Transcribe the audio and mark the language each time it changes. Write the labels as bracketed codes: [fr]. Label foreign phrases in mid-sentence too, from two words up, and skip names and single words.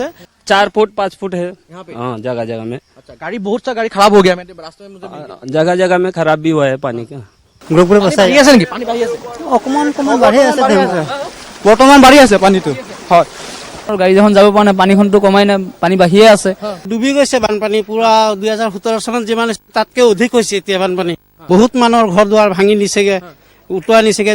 [hi] 4 फुट 5 फुट है हाँ, जगह जगह में। अच्छा, गाड़ी बहुत सा गाड़ी खराब हो गया रास्ते में, मुझे जगह जगह में खराब भी हुआ है पानी का। [as] বৰ্তমান বাঢ়ি আছে পানীটো। হয়, গাড়ী যখন যাব পৰা নাই পানীখনটো কমাই নাই, পানী বাঢ়িয়ে আছে। ডুবি গৈছে বানপানী পুৰা। 2017 চনত যিমান তাতকে অধিক হৈছে এতিয়া বানপানী। বহুত মানুহৰ ঘৰ দুৱাৰ ভাঙি নিছেগে, উটুৱাই নিছেগে।